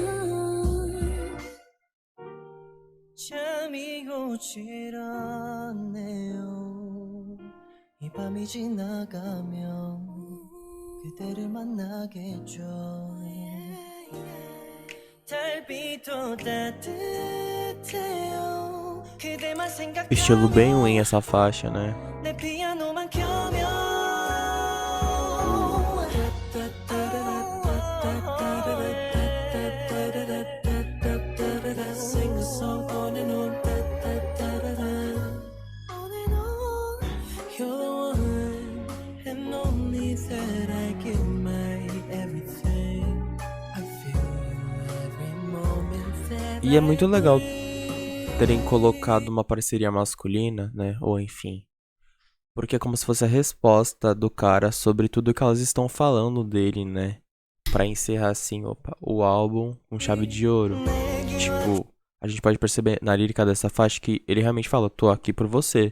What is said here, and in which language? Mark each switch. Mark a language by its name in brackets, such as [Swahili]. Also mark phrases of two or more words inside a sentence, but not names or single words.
[Korean] 잠이 오질 않네요. 이 밤이 지나가면 그대를 만나겠죠. 달빛도 따뜻해요. 그대만 생각하면 [Portuguese] Estilo bem ruim essa faixa, né? [Korean] 내 피아노만 켜면 [English] Sing a song on and on, on and on. You're the one and only that I give my everything. I feel you every moment that [Portuguese] E é muito legal I terem colocado uma parceria masculina, né? Ou enfim. Porque é como se fosse a resposta do cara sobre tudo que elas estão falando dele, né? Pra encerrar assim, o álbum com chave de ouro. Tipo, a gente pode perceber na lírica dessa faixa que ele realmente fala: tô aqui por você.